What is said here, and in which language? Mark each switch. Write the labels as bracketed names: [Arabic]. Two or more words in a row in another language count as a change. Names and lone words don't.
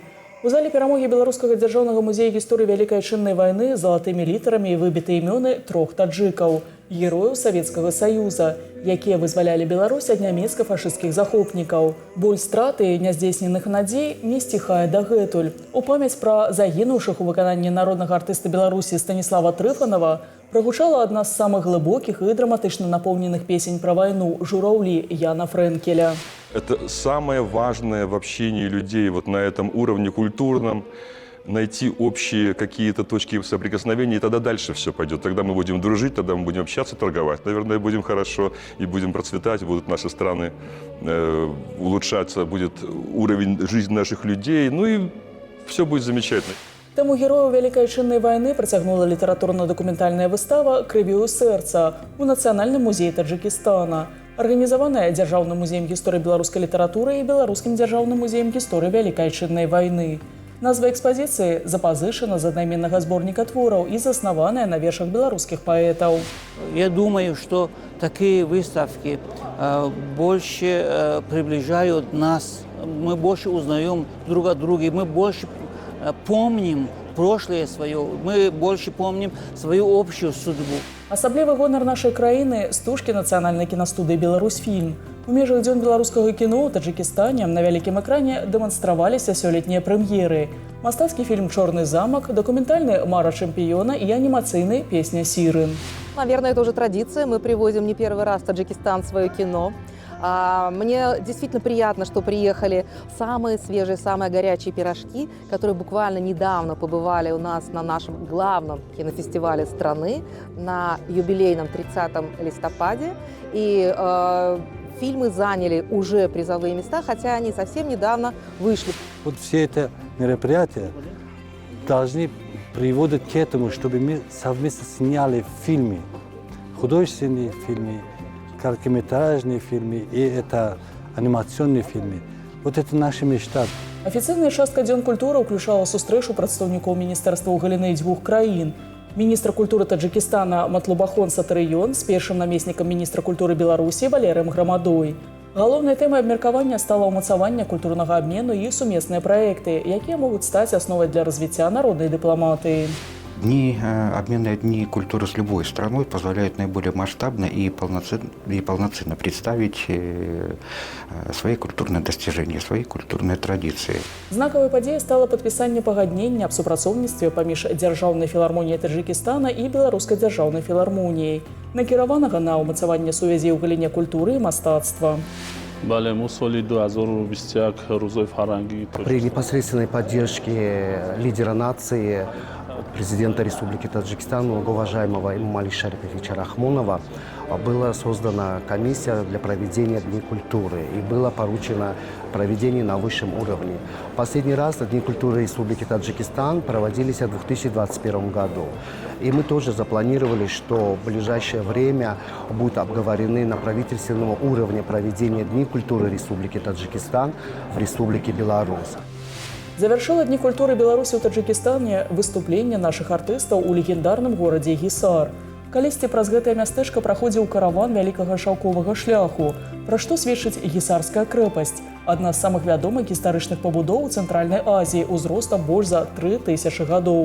[Belarusian] У зале перамогі Беларускага дзяржаўнага музея гісторыі Вялікай Айчыннай вайны залатымі літарамі выбіты імёны 3 таджыкаў, герояў Савецкага Саюза, якія вызвалялі Беларусь ад нямецка-фашысцкіх захопнікаў. Боль страты няздзейсненых надзей не сціхае дагэтуль. У памяць пра загінуўшых у выкананні народнага артыста Беларусі Станіслава Трыфанова прогучала одна з самых глыбокіх і драматычна напоўненых песень про войну «Жураўлі» Яна Френкеля. [Russian] Это самое важное в общении людей вот на этом уровне культурном. Найти общие какие-то точки соприкосновения, и тогда дальше все пойдет. Тогда мы будем дружить, тогда мы будем общаться, торговать. Наверное, будем хорошо и будем процветать, будут наши страны улучшаться, будет уровень жизни наших людей, ну и все будет замечательно. [Belarusian] Таму герояў Вялікай Айчыннай вайны працягнула літаратурна-дакументальная выстава «Крывёю сэрца» у Нацыянальным музеі Таджикістана, арганізаваная Дзяржаўным музеем гісторыі беларускай літаратуры і Беларускім дзяржаўным музеем гісторыі Вялікай Айчыннай вайны. Назва экспазіцыі запазычана з аднайменнага зборніка твораў і заснаваная на вершах беларускіх паэтаў. [Russian] Я думаю, что такие выставки больше приближают нас, мы больше узнаем друг о друге, мы больше помним прошлое свое, мы больше помним свою общую судьбу. [Belarusian] Асаблівы гонар нашай краіны стужкі нацыянальнай кінастудыі «Беларусьфільм». У межах дзён беларускага кіно ў Таджикістане на вялікім экране дэманстраваліся сёлетнія прэм'еры. Мастацкі фільм «Чорны замак», документальны «Мара чэмпіёна» і анімацыйны «Песня Сиры». [Russian] Наверное, это уже традиция. Мы привозим не первый раз в Таджикистан свое кино. Мне действительно приятно, что приехали самые свежие, самые горячие пирожки, которые буквально недавно побывали у нас на нашем главном кинофестивале страны на юбилейном 30 листопаде. И фильмы заняли уже призовые места, хотя они совсем недавно вышли. Вот все это мероприятия должны приводить к этому, чтобы мы совместно сняли фильмы, художественные фильмы, короткометражные фильмы и это анимационные фильмы. Вот это наша мечта. [Belarusian] Афіцыйная частка дзён культуры ўключала сустрэчу прадстаўнікоў міністэрства ў галіны дзвюх краін. Міністр культуры Таджикістана Матлубахон Сатарыён з першым намеснікам міністра культуры Беларусі Валерыем Грамадой. Галоўнай тэмай абмеркавання стала ўмацаванне культурнага абмену і сумесныя праекты, якія могуць стаць асновай для развіцця народнай дыпламатыі. [Russian] Дни культуры с любой страной позволяют наиболее масштабно и полноценно представить свои культурные достижения, свои культурные традиции. [Belarusian] Знакавай падзеяй стала падпісанне пагаднення аб супрацоўніцтве паміж Дзяржаўнай філармоніяй Таджикістана і Беларускай дзяржаўнай філармоніяй, накіраванага на ўмацаванне сувязей у галіне культуры і мастацтва. [Russian] При непосредственной поддержке лидера нации, президента Республики Таджикистан, многоуважаемого Эмомали Шариповича Рахмонова, была создана комиссия для проведения Дней культуры и было поручено проведение на высшем уровне. Последний раз Дни культуры Республики Таджикистан проводились в 2021 году. И мы тоже запланировали, что в ближайшее время будут обговорены на правительственном уровне проведение Дней культуры Республики Таджикистан в Республике Беларусь. Завершила Дни культуры Беларуси [Belarusian] ў Таджикистане выступленне нашых артыстаў у легендарным горадзе Гісар. Калісьці праз гэтае мястэчка праходзіў караван вялікага шаўковага шляху, пра што сведчыць Гісарская крэпасць, адна з самых вядомых гістарычных пабудоў у Цэнтральнай Азіі ўзростам больш за 3000 гадоў.